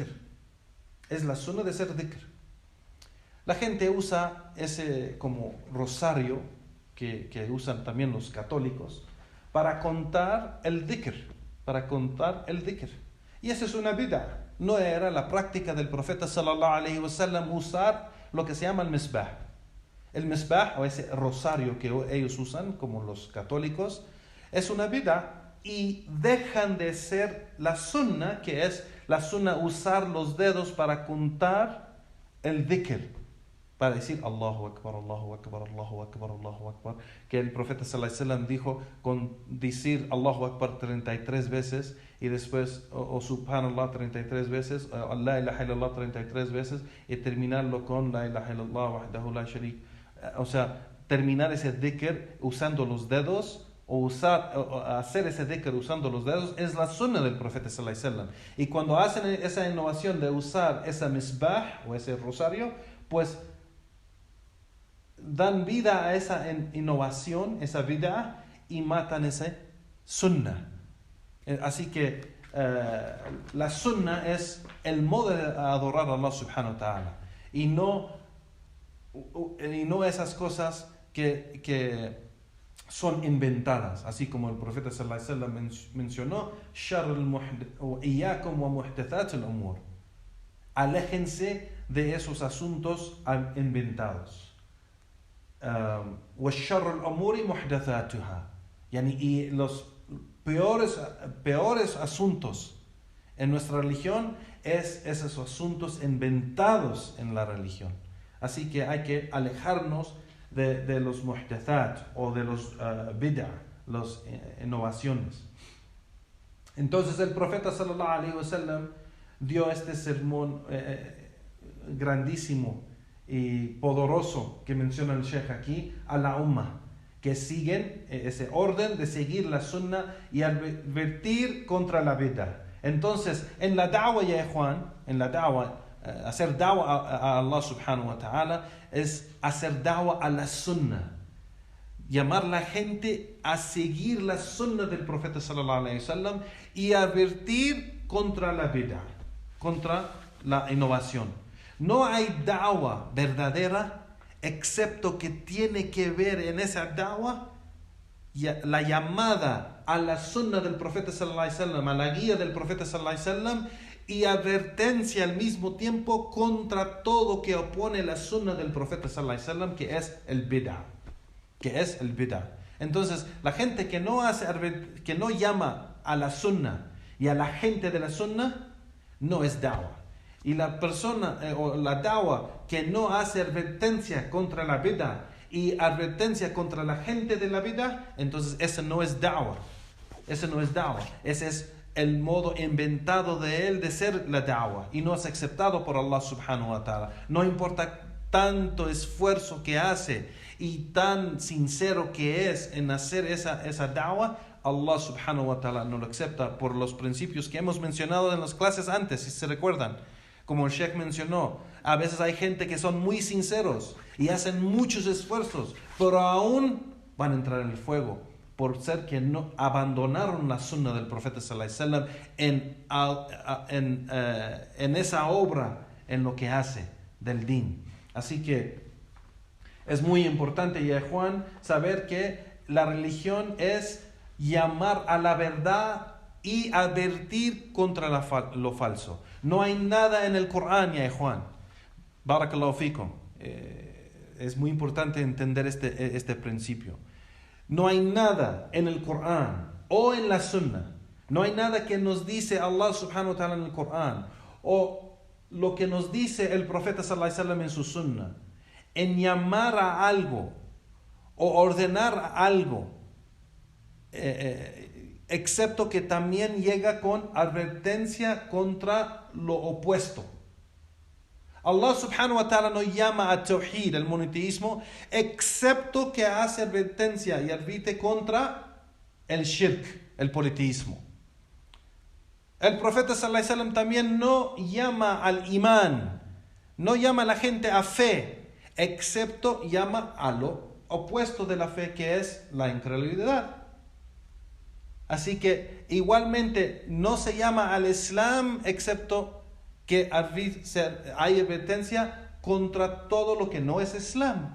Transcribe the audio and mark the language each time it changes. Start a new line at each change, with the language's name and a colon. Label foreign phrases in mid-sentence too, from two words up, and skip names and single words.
Spanish: Es la sunna de ser dhikr. La gente usa ese como rosario que usan también los católicos para contar el dhikr. Y esa es una bid'ah. No era la práctica del profeta
Arabic: صلى الله عليه وسلم
Spanish: usar lo que se llama el misbah. El misbah, o ese rosario que ellos usan, como los católicos, es una bid'ah, y dejan de ser la sunna, que es la sunna usar los dedos para contar el dhikr, para decir
Arabic: الله أكبر, الله أكبر, الله أكبر, الله أكبر,
Spanish: que el profeta
Arabic: صلى الله عليه وسلم
Spanish: dijo con decir
Arabic: الله أكبر
Spanish: 33 veces y después o Subhanallah 33 veces,
Arabic: لا إله إلا الله
Spanish: 33 veces, y terminarlo con
Arabic: لا إله إلا الله وحده لا شريك.
Spanish: O sea, terminar ese dhikr usando los dedos, o hacer ese dhikr usando los dedos, es la sunna del profeta
Arabic: صلى الله عليه وسلم.
Spanish: Y cuando hacen esa innovación de usar esa misbah o ese rosario, pues dan vida a esa innovación, esa vida, y matan ese sunnah. Así que la sunnah es el modo de adorar a Allah
Arabic: سبحانه وتعالى,
Spanish: y no esas cosas que son inventadas, así como el profeta
Arabic: صلى الله عليه وسلم
Spanish: mencionó:
Arabic: إياكم ومحدثات الأمور,
Spanish: aléjense de esos asuntos inventados.
Arabic: وَالشَّرُّ الْأُمُورِ مُحْدَثَاتُهَا,
Spanish: y los peores asuntos en nuestra religión es esos asuntos inventados en la religión. Así que hay que alejarnos de los muhdathat o de los bid'ah, las innovaciones. Entonces el profeta
Arabic: صلى الله عليه وسلم
Spanish: dio este sermón grandísimo y poderoso que menciona el Sheikh aquí a la umma, que siguen ese orden de seguir la sunnah y advertir contra la bid'ah. Entonces, en la da'wah, ya Juan, en la da'wah, hacer da'wah a Allah
Arabic: سبحانه وتعالى
Spanish: es hacer da'wah a la sunnah, llamar a la gente a seguir la sunnah del profeta
Arabic: صلى الله عليه وسلم
Spanish: y advertir contra la bid'ah, contra la innovación. No hay da'wah verdadera excepto que tiene que ver en esa da'wah la llamada a la sunnah del profeta
Arabic: صلى الله عليه وسلم,
Spanish: a la guía del profeta
Arabic: صلى الله عليه وسلم,
Spanish: y advertencia al mismo tiempo contra todo que opone la sunnah del profeta
Arabic: صلى الله عليه وسلم,
Spanish: que es el bid'ah. Entonces, la gente que no llama a la sunnah y a la gente de la sunnah no es da'wah. Y la persona o la da'wah que no hace advertencia contra la bid'ah y advertencia contra la gente de la bid'ah, entonces ese no es da'wah. Ese es el modo inventado de él de ser la da'wah, y no es aceptado por Allah
Arabic: سبحانه وتعالى.
Spanish: No importa tanto esfuerzo que hace y tan sincero que es en hacer esa da'wah, Allah
Arabic: سبحانه وتعالى
Spanish: no lo acepta por los principios que hemos mencionado en las clases antes, si se recuerdan. Como el Sheikh mencionó, a veces hay gente que son muy sinceros y hacen muchos esfuerzos, pero aún van a entrar en el fuego por ser que no abandonaron la sunnah del profeta
Arabic: صلى الله عليه وسلم
Spanish: en esa obra, en lo que hace del din. Así que es muy importante, ya Juan, saber que la religión es llamar a la verdad y advertir contra lo falso. No hay nada en el Corán, ya Juan.
Arabic: بارك الله فيكم.
Spanish: Es muy importante entender este principio. No hay nada en el Corán o en la Sunnah. No hay nada que nos dice Allah
Arabic: سبحانه وتعالى
Spanish: en el Corán o lo que nos dice el profeta
Arabic: صلى الله عليه وسلم
Spanish: en su Sunnah, en llamar a algo o ordenar algo, excepto que también llega con advertencia contra lo opuesto. Allah
Arabic: سبحانه وتعالى
Spanish: no llama a tawhid, el monoteísmo, excepto que hace advertencia y advierte contra el shirk, el politeísmo. El profeta
Arabic: صلى الله عليه وسلم
Spanish: también no llama al imán, no llama a la gente a fe, excepto llama a lo opuesto de la fe, que es la incredulidad. Así que igualmente no se llama al Islam excepto que hay advertencia contra todo lo que no es Islam.